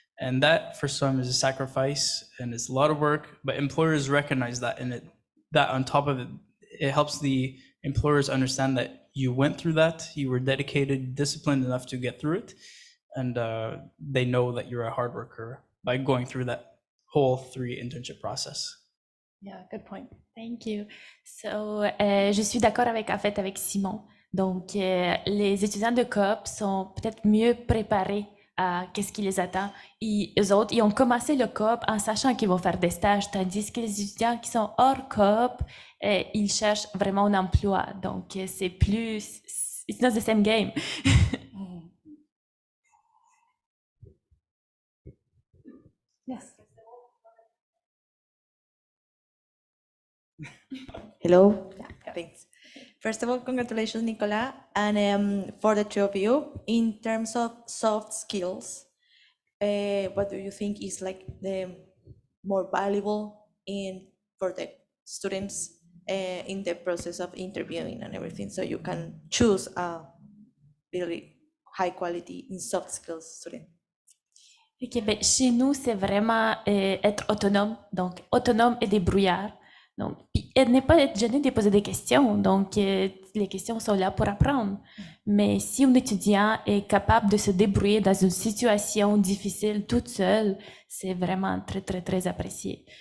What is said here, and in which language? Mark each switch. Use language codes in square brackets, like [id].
[en] And that for some is a sacrifice and it's a lot of work, but employers recognize that, and that on top of it, it helps the employers understand that you went through that, you were dedicated, disciplined enough to get through it, and they know that you're a hard worker by going through that whole 3 internship process. Yeah, good point. Thank you. [fr] So, je suis d'accord avec Simon. Donc, les étudiants de coop sont peut-être mieux préparés à qu'est-ce qui les attend. Et eux autres, ils ont commencé le coop en sachant qu'ils vont faire des stages, tandis que les étudiants qui sont hors coop, ils cherchent vraiment un emploi. Donc, c'est plus... [en] It's not the same game. Yes. Hello. Yeah. First of all, congratulations, Nicolas. And for the two of you, in terms of soft skills, what do you think is like the more valuable for the students in the process of interviewing and everything, so you can choose a really high quality in soft skills student? [fr] Ok, ben, chez nous, c'est vraiment être autonome, donc autonome et débrouillard. Donc, puis, ne pas être gêné de poser des questions. Donc, les questions sont là pour apprendre. Mais si un étudiant est capable de se débrouiller dans une situation difficile toute seule, c'est vraiment très, très, très apprécié.